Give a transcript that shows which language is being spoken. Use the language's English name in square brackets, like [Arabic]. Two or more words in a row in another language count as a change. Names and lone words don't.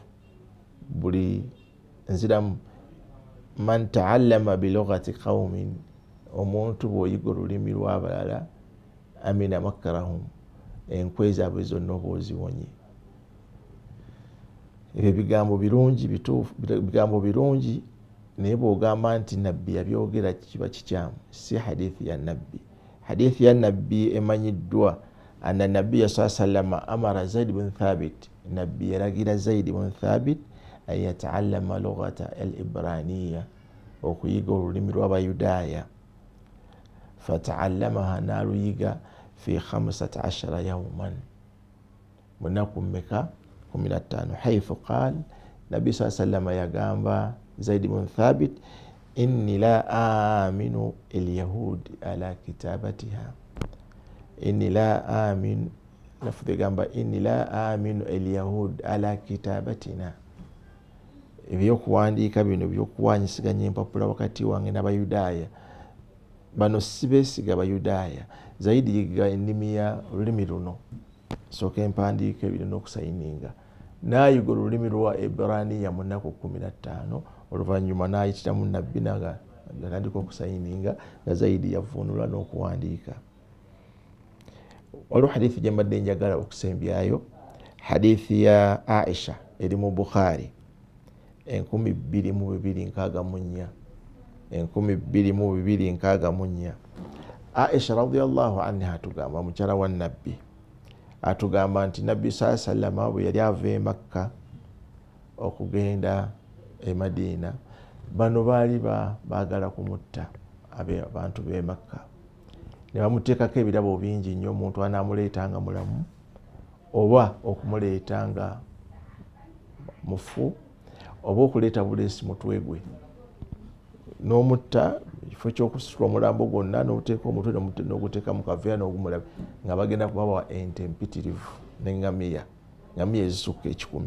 [Ganda] Buli nziramu [Arabic] من تعلّم بلغة قوم, [Ganda] omuntu bw'oyiga olulimi lw'abalala [Arabic] أمن مكرهم, [Ganda] enkwe zaabwe zonna oba oziwonye. Ebyo bigambo birungi, bituufu, bigambo birungi, naye bw'ogamba nti nabbi yabyogera kiba kikyamu. Si hadithi ya nabbi. Hadithi ya nabbi emanyiddwa [Arabic] أنّ النبيّ صلّى الله عليه وسلّم أمر زيد بن ثابت, [Ganda] nabbi yaragira Zaid bin Thabit [Arabic] أن يتعلّم اللغة العبرانيّة, [Ganda] okuyiga olulimi lw'abayudaaya. Fata'allamaha, naluyiga [Arabic] في 15 يوماً, [Ganda] munaku mmeka 15. [Arabic] حيث قال, [Ganda] nabbi [Arabic] صلّى الله عليه وسلّم [Ganda] yagamba Zaid bin Thabit, [Arabic] إنّي لا آمن اليهود على كتابتها إنّي لا آمن, [Ganda] lafudhi gamba [Arabic] إنّي لا آمن اليهود على كتابتنا, [Ganda] ebyokuwandiika bino ebyokuwanyisiganya empapula wakati wange n'abayudaaya, bano sibesiga bayudaaya. Zaidi yiga ennimi ya olulimi luno, sooka empandiika ebirina okusayininga, nayiga olulimi lwa Ibraniya mu nnaku 15, oluvannyuma nayitiramu nabbi natandika okusayininga nga Zaidi yavunula n'okuwandiika. Waliwo hadithi gye mbadde njagala okusembyayo, hadithi ya Aisha eri mu Bukhari 2264, 2264. Aisha [Arabic] رضي الله عنها [Ganda] atugamba, mukyala wa nabbi, atugamba nti nabbi [Arabic] صلّى الله عليه وسلّم [Ganda] bwe yali ava e Makka okugenda e Madina, bano baali baagala kumutta abantu b'e Makka, ne bamuteekako ebirabo bingi nnyo, omuntu anaamuleetanga mulamu oba okumuleetanga mufu oba okuleeta buleesi mutwe gwe, n'omutta kifo ky'okusitula omulambo gwonna, n'oteeka omutwe n'oguteeka mu kaveera n'ogumulabe, nga bagenda kubawa ente empitirivu n'eŋŋamiya, ŋŋamiya ezisukka 10.